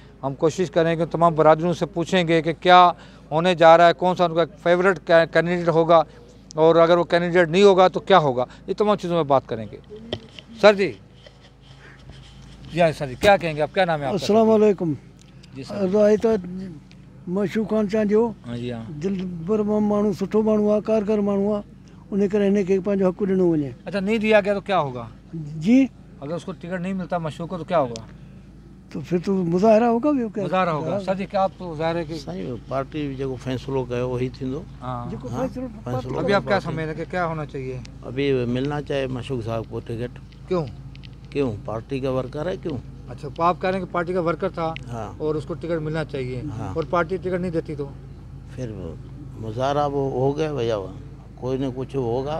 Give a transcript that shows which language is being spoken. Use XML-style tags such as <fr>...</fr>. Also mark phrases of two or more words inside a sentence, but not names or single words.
<ur>ہم کوشش کریں گے تمام برادریوں سے پوچھیں گے کہ کیا ہونے جا رہا ہے، کون سا ان کا</ur> <en>favourite candidate</en> <ur>ہوگا اور اگر وہ کینڈیڈیٹ نہیں ہوگا تو کیا ہوگا. یہ تمام چیزوں میں بات کریں گے۔ سر جی، سر جی کیا کہیں گے آپ? کیا نام ہے آپ کا?</ur> <ar>السلام عليكم</ar> <ur>جی سر. تو مشوق خان چانڈیو ہاں جی، ہاں.</ur> <sd>दिलबर माण्हू, सुठो माण्हू आहे, कारगर माण्हू आहे, उन करे हिनखे पंहिंजो हक़ ॾिनो वञे।</sd> <ur>اچھا، نہیں دیا گیا تو کیا ہوگا جی? اگر اس کو ٹکٹ نہیں ملتا مشہور کو تو کیا ہوگا? تو پھر تو مظاہرہ ہوگا بھی. مظاہرہ ہوگا. سر جی کیا آپ تو ظاہر ہے کہ</ur> <sd>साईं पार्टी जो फैसलो कयो वही थींदो।</sd> <ur>ہاں,</ur> <sd>फैसलो</sd> <ur>ابھی آپ کیا سمجھ رہے ہیں کہ کیا ہونا چاہیے? ابھی ملنا چاہیے مشوق صاحب کو ٹکٹ. کیوں? کیوں? پارٹی کا ورکر ہے، کیوں? اچھا، تو آپ کہہ رہے ہیں کہ پارٹی کا ورکر تھا ہاں, اور اس کو ٹکٹ ملنا چاہیے. ہاں. اور پارٹی ٹکٹ نہیں دیتی تو پھر مظاہرہ وہ ہو گیا بھیا، کوئی نہ کچھ ہوگا.</ur>